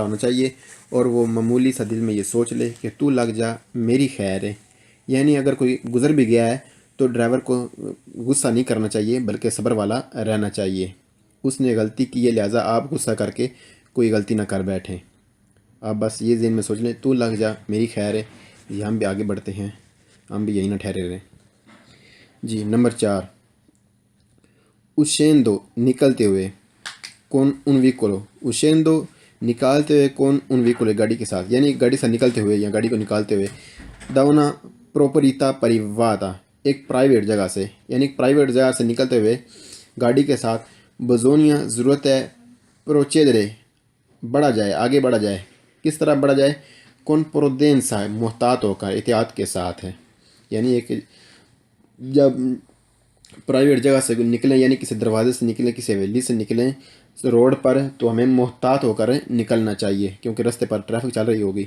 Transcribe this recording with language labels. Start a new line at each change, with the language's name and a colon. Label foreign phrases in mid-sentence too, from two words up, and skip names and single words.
Urdu: ہونا چاہیے اور وہ معمولی سا دل میں یہ سوچ لے کہ تو لگ جا میری خیر ہے، یعنی اگر کوئی گزر بھی گیا ہے تو ڈرائیور کو غصہ نہیں کرنا چاہیے بلکہ صبر والا رہنا چاہیے، اس نے غلطی کی ہے لہٰذا آپ غصہ کر کے کوئی غلطی نہ کر بیٹھیں، آپ بس یہ ذہن میں سوچ لیں تو لگ جا میری خیر ہے، یہ ہم بھی آگے بڑھتے ہیں، ہم بھی یہیں نہ ٹھہرے رہیں۔ جی نمبر 4 uscendo نکلتے ہوئے
Italian: con un veicolo uscendo
Urdu: نکالتے ہوئے
Italian: con un veicolo
Urdu: گاڑی کے ساتھ، یعنی گاڑی سے نکلتے ہوئے یا گاڑی کو نکالتے ہوئے
Italian: da una proprietà privata
Urdu: ایک پرائیویٹ جگہ سے، یعنی ایک پرائیویٹ جگہ سے نکلتے ہوئے گاڑی کے ساتھ بزونیا ضرورت ہے پروچیدرے بڑھا جائے، آگے بڑھا جائے۔ کس طرح بڑھا جائے؟
Italian: con prudenza
Urdu: محتاط ہو کر، احتیاط کے ساتھ ہے، یعنی ایک جب پرائیویٹ جگہ سے نکلیں، یعنی کسی دروازے سے نکلیں، کسی حویلی سے نکلیں روڈ پر، تو ہمیں محتاط ہو کر نکلنا چاہیے کیونکہ رستے پر ٹریفک چل رہی ہوگی۔